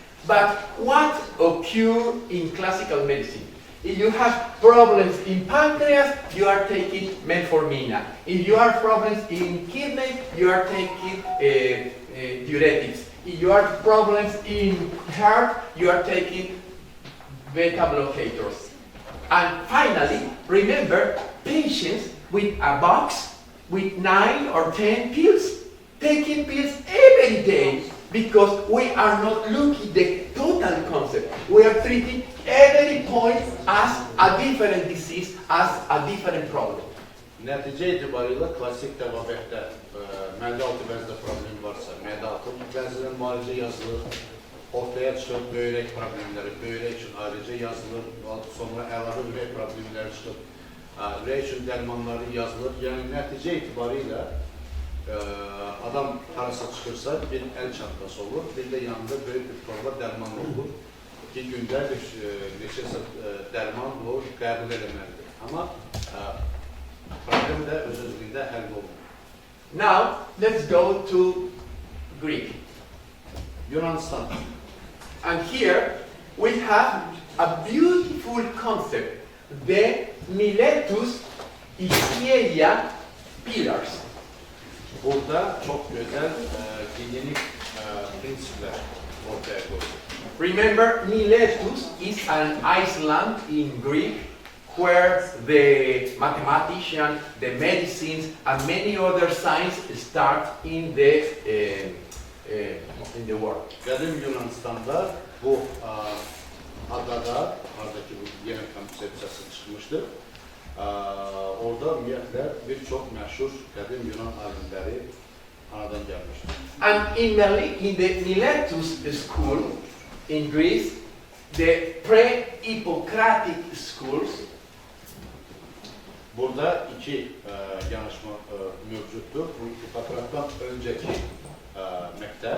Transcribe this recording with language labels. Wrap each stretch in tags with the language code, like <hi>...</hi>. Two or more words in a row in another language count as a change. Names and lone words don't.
<en>But what occurs in classical medicine? If you have problems in pancreas, you are taking metformin. If you have problems in kidney, you are taking diuretics. If you have problems in heart, you are taking beta blockers. And finally, remember, patients with a box with 9 or 10 pills, taking pills every day, because we are not looking at the total concept. We are treating every point as a different disease, as a different problem.</en> <az>Nəticə etibarilə klassik təbabətdə mədə-altı vəzdə problem varsa, mədə-altı vəzdən müalicə yazılır, ortaya çıxır böyrək problemləri, böyrək üçün ayrıca yazılır, sonra əlavə ürək problemləri çıxır, ürək üçün dərmanları yazılır. Yəni, nəticə etibarilə adam harasa çıxırsa bir əl çantası olur, bir də yanında böyük bir torba dərman olur ki, gündə neçəsə dərman o qəbul eləməlidir. Amma problem də öz-özlüyündə həll olunur.</az> <en>Now, let's go to Greek.</en> <az>Yunanistan.</az> <en>And here we have a beautiful concept, the Miletus Ischia pillars.</en> <az>Burada çox gözəl klinik prinsiplər ortaya qoyulur.</az> <en>Remember, Miletus is an island in Greek where the mathematicians, the medicines, and many other sciences start in the world.</en> <az>Qədim Yunanistanda bu adada, oradakı bu yeni konsepsiyası çıxmışdır. Orada ümumiyyətlə bir çox məşhur qədim Yunan alimləri anadan gəlmişdir.</az> <en>And in the Miletus school in Greece, the pre-Hippocratic schools,</en> <az>burada iki yanaşma mövcuddur. Bu Hipokratdan öncəki məktəb</az>